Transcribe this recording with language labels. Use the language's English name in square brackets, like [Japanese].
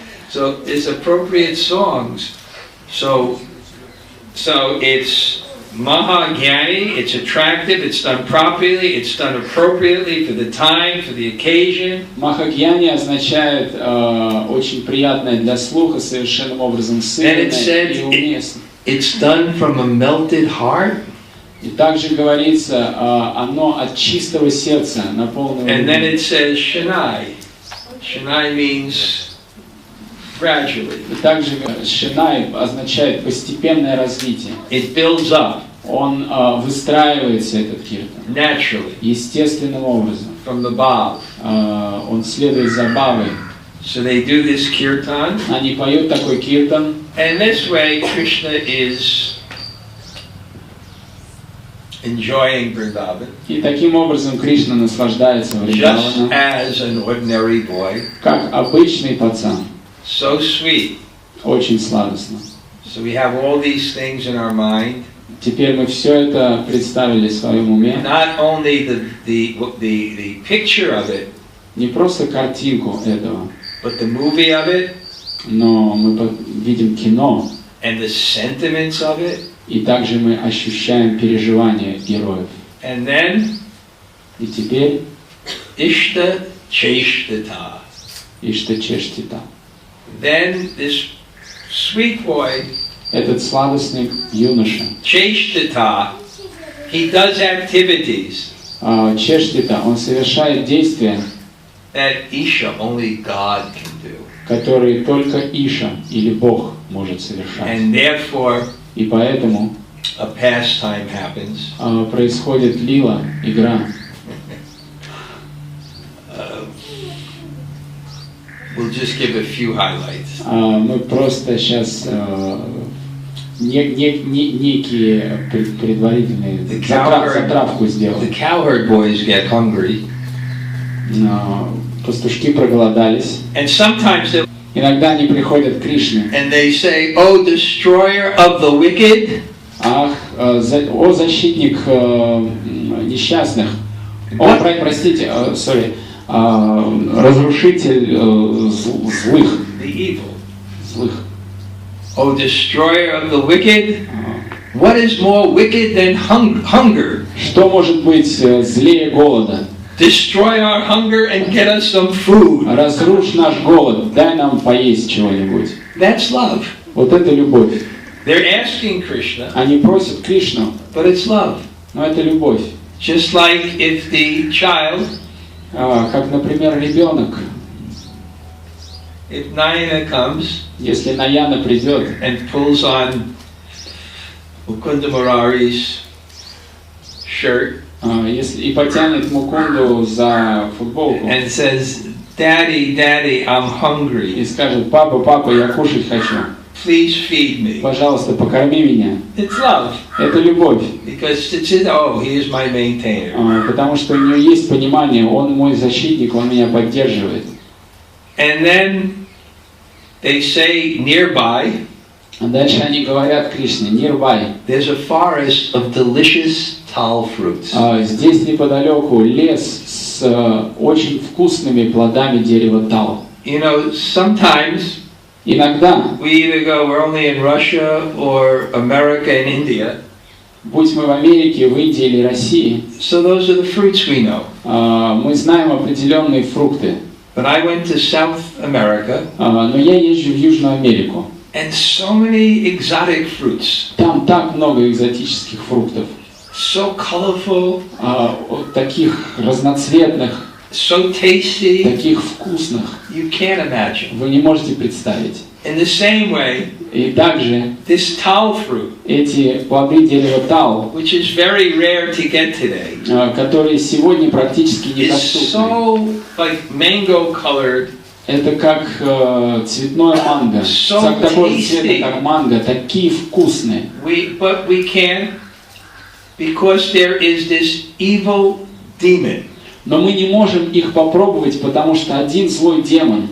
[English] So it's appropriate songs. So it's Mahagyani, it's attractive, it's done properly, it's done appropriately for the time, for the occasion. [Russian] Махагьяни означает очень приятное для слуха, совершенным образом сильное и уместно. [English] It's done from a melted heart. [Russian] И также говорится, оно от чистого сердца, наполненного. [English] And then it says Shanai. Shanai means gradually. [Russian] И также Шинай означает постепенное развитие. [English] It builds up. [Russian] Он выстраивается, этот киртан. [English] Naturally. [Russian] Естественным образом. [English] From the bhav. [Russian] Он следует за бхавой. [English] So they do this kirtan. [Russian] Они поют такой киртан. [English] And this way Krishna is enjoying Vrindavan. [Russian] И таким образом Кришна наслаждается Вриндаваном. [English] Just as an ordinary boy. [Russian] Как обычный пацан. [English] So sweet. [Russian] Очень сладостно. [English] So we have all these things in our mind. [Russian] Теперь мы все это представили в своем уме. [English] Not only the picture of it, [Russian] Не просто картинку этого, [English] but the movie of it, [Russian] но мы видим кино. [English] and the sentiments of it. [Russian] И также мы ощущаем переживания героев. [English] And then, [Russian] И теперь [English] Ishta Cheshtata. [Russian] Иштачештита. [English] Then this sweet boy, [Russian] Этот сладостный юноша, [English] Cheshtata, he does activities [Russian] Чештита, он совершает действия, [English] that Isha, only God can do. [Russian] которые только Иша или Бог может совершать. [English] And therefore, [Russian] И поэтому [English] a pastime happens. [Russian] Происходит лила, игра. [English] We'll just give a few highlights. [Russian] Мы просто сейчас некие предварительные затравку сделаем. [English] The cowherd boys get hungry. [Russian] Пастушки проголодались. [English] And sometimes they, [Russian] Иногда они приходят к Кришне. [English] and they say, "Oh, destroyer of the wicked." [Russian] Ах, о [English] What? [Russian] защитник несчастных. Простите, разрушитель злых. [English] The evil. [Russian] Злых. [English] Oh, destroyer of the wicked. What is more wicked than hunger? [Russian] Что может быть злее голода? [English] Destroy our hunger and get us some food. [Russian] Разрушь наш голод, дай нам поесть чего-нибудь. [English] That's love. [Russian] Вот это любовь. [English] They're asking Krishna, [Russian] Они просят Кришну, [English] but it's love. [Russian] но это любовь. [English] Just like if the child, [Russian] Как, например, ребенок, [English] if Nayana comes [Russian] если Наяна придет [English] and pulls on Mukunda Murari's shirt [Russian] и потянет Мукунду за футболку [English] and says, "Daddy, Daddy, I'm hungry. [Russian] и скажет: папа, папа, я кушать хочу, [English] Please feed me." [Russian] пожалуйста, покорми меня. [English] It's love. [Russian] Это любовь, [English] Because it's, oh, he is my maintainer. [Russian] потому что у нее есть понимание, он мой защитник, он меня поддерживает. [English] And then they say nearby, [Russian] А дальше они говорят Кришне: [English] nearby. there's a forest of delicious tal fruits. [Russian] Здесь неподалеку лес с очень вкусными плодами дерева тал. [English] You know, sometimes [Russian] Иногда, [English] we either go, we're only in Russia or America and India. [Russian] будь мы в Америке, в Индии или России, [English] So those are the fruits we know. [Russian] мы знаем определенные фрукты. [English] But I went to South America, [Russian] Но я езжу в Южную Америку. [English] and so many exotic fruits, [Russian] Там так много экзотических фруктов, [English] so colorful, [Russian] таких разноцветных, [English] so tasty, [Russian] таких вкусных. [English] you can't imagine. [Russian] Вы не можете представить. [English] In the same way, [Russian] И также [English] this tall fruit, [Russian] эти плоды дерева тал, [English] which is very rare to get today, [Russian] которые сегодня практически [English] is [Russian] недоступны. [English] so like mango colored, [Russian] Это как цветное манго. [English] So [Russian] Такого же [English] tasty. [Russian] цвета, как манго, такие вкусные. [English] but we can't, because there is this evil demon, [Russian] Но мы не можем их попробовать, потому что один злой демон